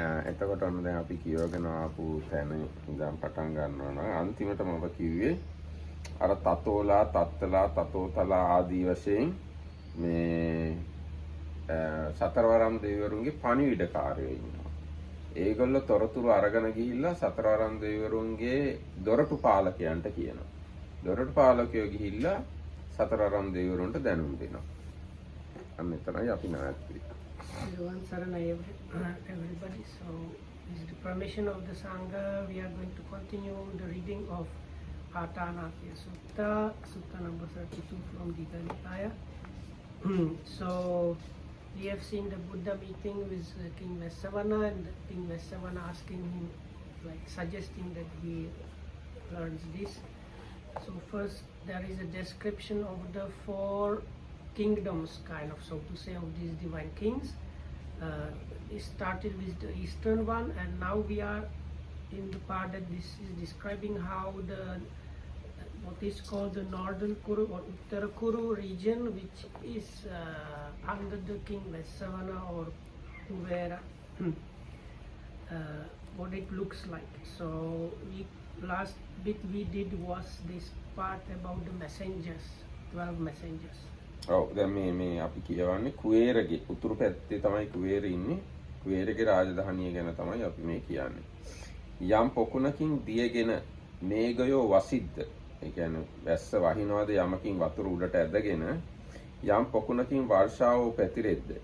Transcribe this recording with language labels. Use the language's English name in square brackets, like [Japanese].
[Sinhala] එතකොට ඔන්න දැන් අපි කියවගෙන ආපු තැන ඉඳන් පටන් ගන්නවා නම් අන්තිමටම ඔබ කිව්වේ අර තතෝලා තත්තලා තතෝතලා ආදී වශයෙන් මේ සතරවරම් දෙවිවරුන්ගේ පණිවිඩකාරයෝ ඉන්නවා. ඒගොල්ලෝ තොරතුරු අරගෙන ගිහිල්ලා සතරවරම් දෙවිවරුන්ගේ දොරටු පාලකයන්ට කියනවා. දොරටු පාලකයෝ ගිහිල්ලා සතරවරම් දෙවිවරුන්ට දැනුම් දෙනවා. අන්න එතනයි අපි නැවතුනේ. [English] Everyone Saranai, everybody. So, with the permission of the Sangha, we are going to continue the reading of Atanatiya Sutta, Sutta number 32 from the Atanatiya. So, we have seen the Buddha meeting with King Vesavana, and King Vesavana asking him, like suggesting that he learns this. So, first there is a description of the four kingdoms, kind of, so to say, of these divine kings. It started with the eastern one, and now we are in the part that this is describing how the what is called the northern Kuru or Uttara Kuru region, which is under the king Vesavana or Kuvera, what it looks like. So last bit we did was this part about the messengers, 12 messengers. [Sinhala] ඔව් දැන් මේ අපි කියවන්නේ කුවේරගේ උතුරු පැත්තේ තමයි කුවේර ඉන්නේ. කුවේරගේ රාජධානිය ගැන තමයි අපි මේ කියන්නේ. යම් පොකුණකින් දියගෙන මේඝයෝ වසිද්ද. ඒ කියන්නේ වැස්ස වහිනවාද යමකින් වතුර උඩට ඇදගෙන යම් පොකුණකින් වර්ෂාව පැතිරෙද්ද.